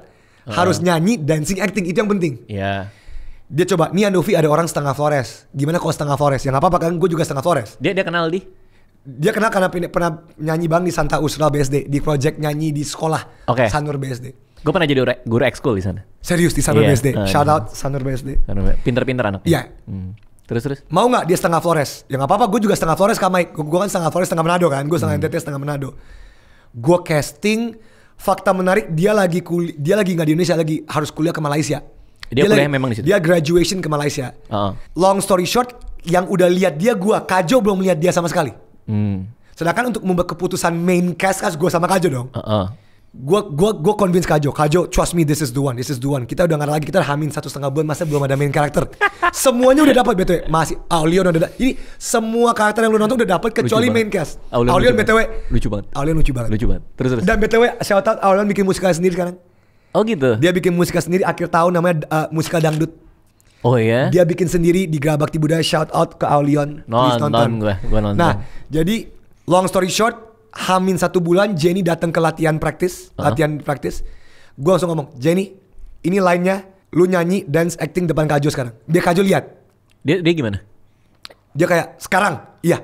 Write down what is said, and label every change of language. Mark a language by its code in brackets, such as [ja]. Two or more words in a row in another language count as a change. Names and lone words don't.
[id] Harus nyanyi, [en] dancing, acting, [id] itu yang penting. Dia coba, nih Andovi ada orang setengah Flores. Gimana kalau setengah Flores? Ya gak apa-apa kan, gue juga setengah Flores. Dia kenal Dia kenal karena pernah nyanyi di Santa Ursula BSD, di project nyanyi di sekolah Sanur BSD. Gue pernah jadi guru ekskul di sana. Serius di Sanur BSD. [en] Shout out Sanur BSD. [id] Pinter-pinter anaknya. Iya. Terus. Mau nggak dia setengah Flores? Ya nggak apa-apa. Gue juga setengah Flores sama Mike. Gue kan setengah Flores setengah Manado kan. Gue setengah NTT setengah Manado. Gue casting. Fakta menarik, dia lagi nggak di Indonesia, lagi harus kuliah ke Malaysia. Dia kuliah memang di situ. Dia graduation ke Malaysia. [en] Long story short, [id] yang udah lihat dia Kajo belum lihat dia sama sekali. Sedangkan untuk membuat keputusan [en] main cast [id] gue sama Kajo dong. [en] Gue convince Kajo, trust me, this is the one. [id] Kita udah nggak lagi, kita Hamin 1,5 bulan, masa belum ada main karakter. Semuanya udah dapat BTW. Masih Aulion udah ini semua karakter yang lu nonton udah dapat kecuali [en] main cast. [id] Aulion BTW lucu banget. Terus. Dan BTW [en] shout out [id] Aulion bikin musikal sendiri sekarang. Oh gitu. Dia bikin musikal sendiri akhir tahun, namanya musikal dangdut. Oh iya. Dia bikin sendiri di Gerabakti Budaya. [en] Shout out [id] ke Aulion. Nonton gue nonton. Nah, jadi [en] long story short, [id] Hamin 1 bulan Jenny datang ke latihan praktis. Gue langsung ngomong, Jenny, ini line-nya lu nyanyi, [en] dance, acting [id] depan Kajo sekarang. Biar Kajo lihat. Dia gimana? Dia kayak sekarang, iya.